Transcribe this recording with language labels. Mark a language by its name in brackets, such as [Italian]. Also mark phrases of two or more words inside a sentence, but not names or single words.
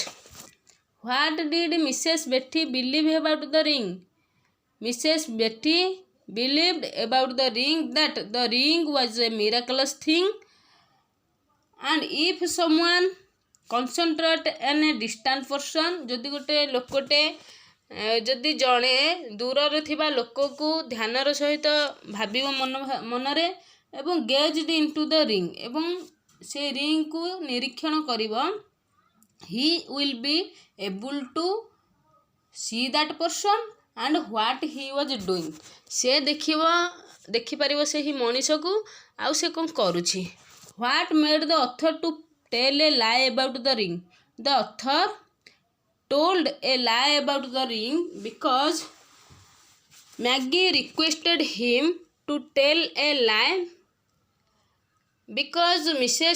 [English] What did Mrs. Betty believe about the ring? Mrs. Betty believed about the ring that the ring was a miraculous thing, and if someone concentrate on a distant person, [Odia] ଯଦି ଗୋଟେ ଲୋକଟେ ଯଦି ଜଣେ ଦୂରରେ ଥିବା ଲୋକକୁ ଧ୍ୟାନର ସହିତ ଭାବିବ ମନରେ ଏବଂ [English] gazed into the ring [Odia] ଏବଂ ସେ ରିଙ୍ଗକୁ ନିରୀକ୍ଷଣ କରିବ, [English] he will be able to see that person and what he was doing. [Odia] ସେ ଦେଖିପାରିବ ସେହି ମଣିଷକୁ ଆଉ ସେ କ'ଣ କରୁଛି. [English] What made the author to tell a lie about the ring? The author told a lie about the ring because Maggie requested him to tell a lie because Mrs.